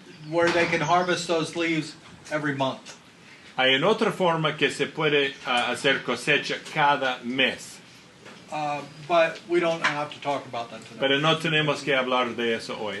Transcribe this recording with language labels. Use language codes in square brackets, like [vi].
[en] Where they can harvest those leaves every month. [es] Hay una otra forma que se puede hacer cosecha cada mes. [en] But we don't have to talk about that today. [es] Pero no tenemos que hablar de eso hoy.